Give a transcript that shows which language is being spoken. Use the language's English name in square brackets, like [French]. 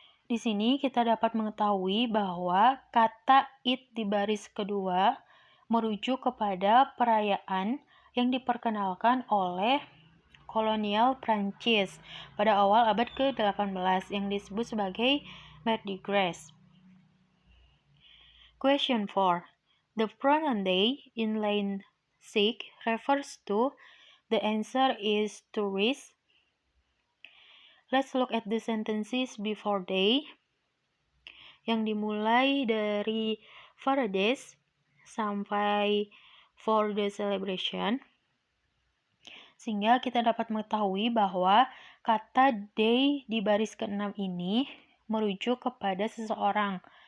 [Indonesian] Di sini kita dapat mengetahui bahwa kata it di baris kedua merujuk kepada perayaan yang diperkenalkan oleh kolonial Prancis pada awal abad ke-18 yang disebut sebagai Mardi Gras. [English] Question 4. The pronoun they in line 6 refers to. The answer is tourist. Let's look at the sentences before they, [Indonesian] yang dimulai dari parades sampai for the celebration, sehingga kita dapat mengetahui bahwa kata they di baris ke-6 ini merujuk kepada seseorang.